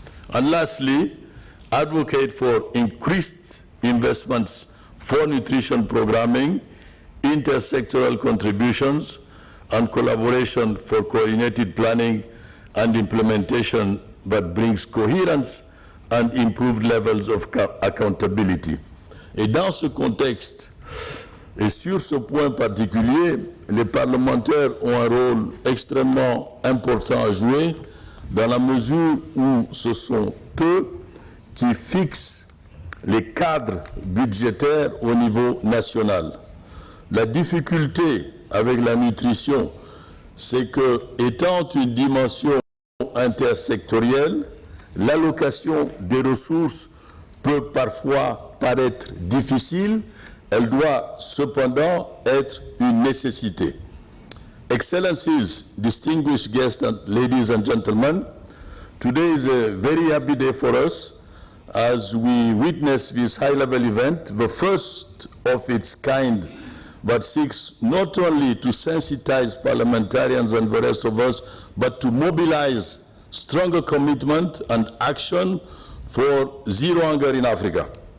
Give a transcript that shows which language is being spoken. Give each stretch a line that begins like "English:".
English: And lastly, advocate for increased investments for nutrition programming, intersectoral contributions, and collaboration for coordinated planning and implementation that brings coherence and improved levels of accountability.
French: Et dans ce contexte, et sur ce point particulier, les parlementaires ont un rôle extrêmement important à jouer dans la mesure où ce sont eux qui fixent les cadres budgétaires au niveau national. La difficulté avec la nutrition, c'est que, étant une dimension intersectorielle, l'allocation des ressources peut parfois paraître difficile. Elle doit cependant être une nécessité.
English: Excellencies, distinguished guests, and ladies and gentlemen, today is a very happy day for us as we witness this high-level event, the first of its kind, that seeks not only to sensitize parliamentarians and the rest of us, but to mobilize stronger commitment and action for zero hunger in Africa.